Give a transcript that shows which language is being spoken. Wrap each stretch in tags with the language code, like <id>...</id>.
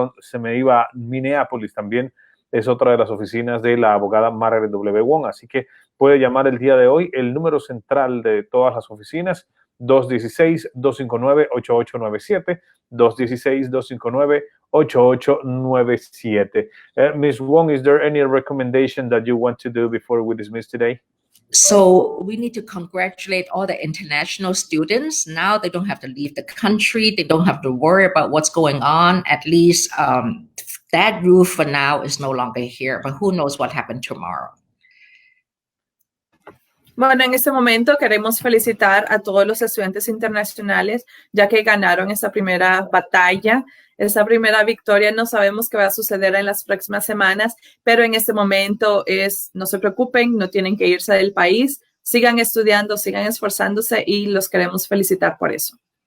<es>Se me iba Minneapolis también. Es otra de las oficinas de la abogada Margaret W. Wong, así que puede llamar el día de hoy. El número central de todas las oficinas, 216-259-8897, 216-259-8897.</es> <en>Ms. Wong, is there any recommendation that you want to do before we dismiss today? So we need to congratulate all the international students. Now they don't have to leave the country. They don't have to worry about what's going on. At least that rule for now is no longer here, but who knows what happened tomorrow.</en> <es>Bueno, en este momento queremos felicitar a todos los estudiantes internacionales, ya que ganaron esta primera batalla, esta primera victoria. No sabemos qué va a suceder en las próximas semanas, pero en este momento no se preocupen, no tienen que irse del país, sigan estudiando, sigan esforzándose y los queremos felicitar por eso.</es>